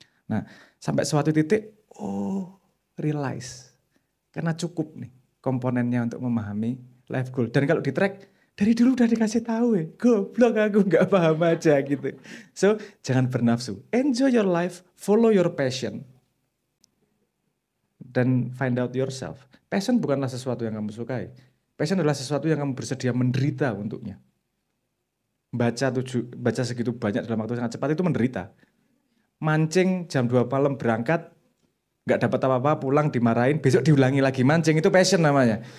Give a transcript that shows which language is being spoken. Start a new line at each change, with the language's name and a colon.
Indonesian: Nah, sampai suatu titik, realize, karena cukup nih komponennya untuk memahami life goal. Dan kalau di track, dari dulu udah dikasih tahu goblok aku nggak paham aja gitu.
English: So,
Indonesian: jangan bernafsu,
English: enjoy your life, follow your passion. Dan find out yourself.
Indonesian: Passion bukanlah sesuatu yang kamu sukai. Passion adalah sesuatu yang kamu bersedia menderita untuknya. Baca segitu banyak dalam waktu sangat cepat itu menderita. Mancing jam 2 malam berangkat, nggak dapat apa-apa, pulang dimarahin, besok diulangi lagi mancing, itu passion namanya.